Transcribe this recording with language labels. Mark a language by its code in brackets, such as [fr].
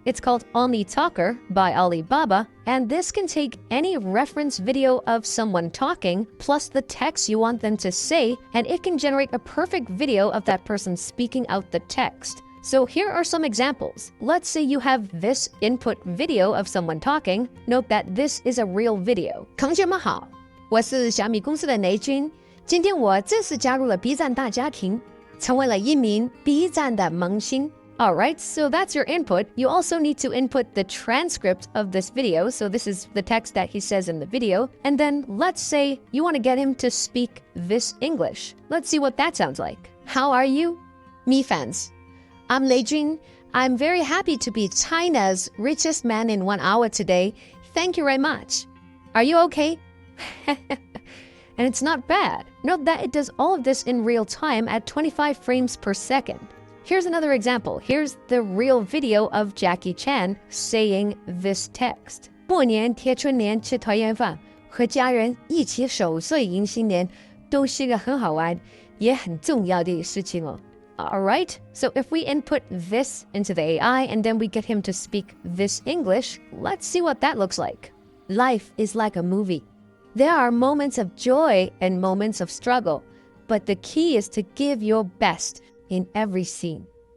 [en] It's called OmniTalker by Alibaba, and this can take any reference video of someone talking, plus the text you want them to say, and it can generate a perfect video of that person speaking out the text. So here are some examples. Let's say you have this input video of someone talking. Note that this is a real video. [zh] 同学们好，我是小米公司的雷军，今天我正式加入了 B 站大家庭。成为了一名 B 站的萌新。 [en] Alright, so that's your input. You also need to input the transcript of this video. So this is the text that he says in the video. And then let's say you want to get him to speak this English. Let's see what that sounds like. How are you? Mi fans. I'm Lei Jun. I'm very happy to be China's richest man in 1 hour today. Thank you very much. Are you okay? And it's not bad. Note that it does all of this in real time at 25 frames per second. Here's another example. Here's the real video of Jackie Chan saying this text. [zh] 过年贴春联吃团圆饭，和家人一起守岁迎新年，都是个很好玩也很重要的事情哦。 [en] Alright, so if we input this into the AI and then we get him to speak this English, let's see what that looks like. Life is like a movie. There are moments of joy and moments of struggle, but the key is to give your best in every scene.